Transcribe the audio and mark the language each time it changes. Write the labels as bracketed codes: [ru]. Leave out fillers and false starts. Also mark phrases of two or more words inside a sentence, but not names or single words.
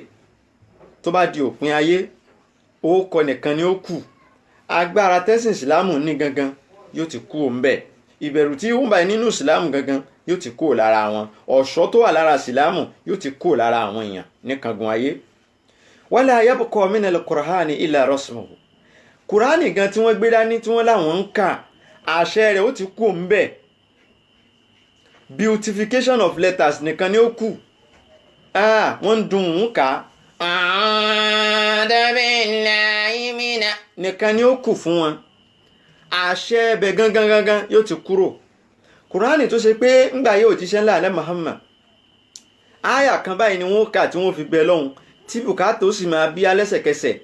[yo] tó bá di òpin ayé, ó kọ nìkan ni ó kù. agbára tẹ́sìn ìsìláàmù ní gangan yóò ti kú òun bẹ́ẹ̀. ìbẹ̀rù tí wọ́n bá nínú ìsìláàmù gangan yóò ti kú lára wọn. ọ̀ṣọ́ tó wà lára ìsìláàmù yóò ti kú lára àwọn èèyàn ní kangun ayé. [ar] ولا يبقى من القرآن إلا رسمه. [yo] kùránì gan tí wọ́n gbé dání tí wọ́n láwọn ń kà, àṣẹ rẹ̀ ó ti kú òun bẹ́ẹ̀. [en] beautification of letters nìkan ni ó kù. [yo] wọ́n ń dun òun kà nìkan ni ó kù fún wọn. àṣẹ ẹbẹ gangan yóò ti kúrò. kùránì tó ṣe pé ńgbà yóò jíṣẹ́ ńlá alẹ́ Muhammad, àyà kan báyìí ni wọ́n kà tí wọ́n fi bẹ lọ́hùn, tí bùkátà ó sì máa bí alẹ́sẹ̀kẹsẹ̀.